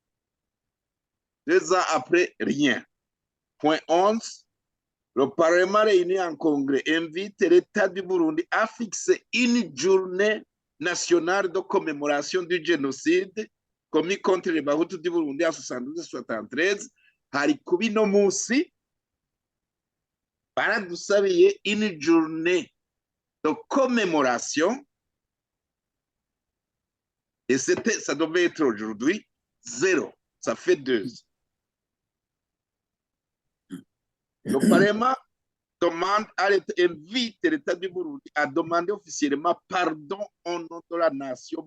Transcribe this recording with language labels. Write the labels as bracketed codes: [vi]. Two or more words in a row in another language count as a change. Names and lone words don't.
[fr] 2 ans après, rien. Point 11. Le Parlement réuni en congrès invite l'État du Burundi à fixer une journée nationale de commémoration du génocide commis contre les Bahutus du Burundi en 72-73. [rn] Hari kuba ino munsi baradusabiye [fr] une journée de commémoration et ça devait être aujourd'hui 0. Ça fait 2. Le Parlement invite l'État du Burundi à demander officiellement pardon au nom de la nation